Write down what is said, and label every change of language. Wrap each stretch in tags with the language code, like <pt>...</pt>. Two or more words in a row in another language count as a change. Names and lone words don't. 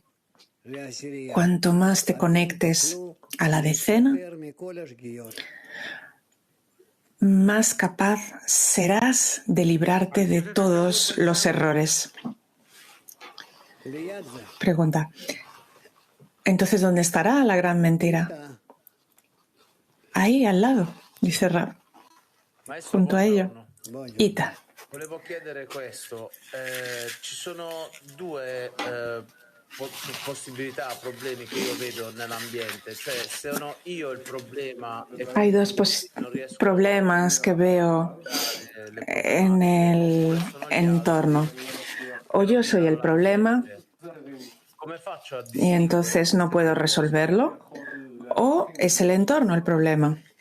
<es>Cuanto más te conectes a la decena, más capaz serás de librarte de todos los errores. Pregunta. Entonces, ¿dónde estará la gran mentira? Ahí, al lado, dice Rab. Junto a ello. Ita.</es> <it>Volevo chiedere questo. Ci sono due possibilità, problemi che io vedo nell'ambiente. Cioè, sono io il problema.</it> <es>Hay dos problemas que veo en el entorno. O yo soy el problema y entonces no puedo resolverlo, o es el entorno el problema.</es>